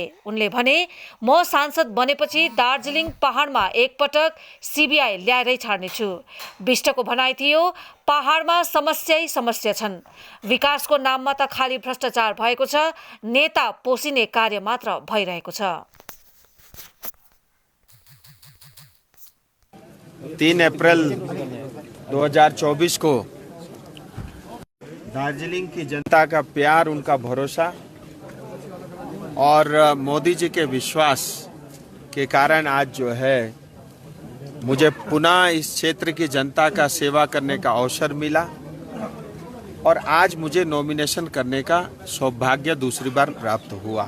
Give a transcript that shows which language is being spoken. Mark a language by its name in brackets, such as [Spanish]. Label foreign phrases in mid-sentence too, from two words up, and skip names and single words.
[Nepali] उनले भने, म सांसद बनेपछि दार्जिलिङ पहाडमा एकपटक सीबीआई ल्याएरै छाड्नेछु। विष्टको भनाइ थियो, पहाडमा समस्यै समस्या छन्। विकासको नाममा त खाली भ्रष्टाचार भएको छ, नेता पोसिने कार्य मात्र भइरहेको छ। [Hindi] 3 अप्रैल 2024 को दार्जिलिंग की जनता का प्यार, उनका भरोसा और मोदी जी के विश्वास के कारण आज जो है मुझे पुनः इस क्षेत्र की जनता का सेवा करने का अवसर मिला और आज मुझे नॉमिनेशन करने का सौभाग्य दूसरी बार प्राप्त हुआ।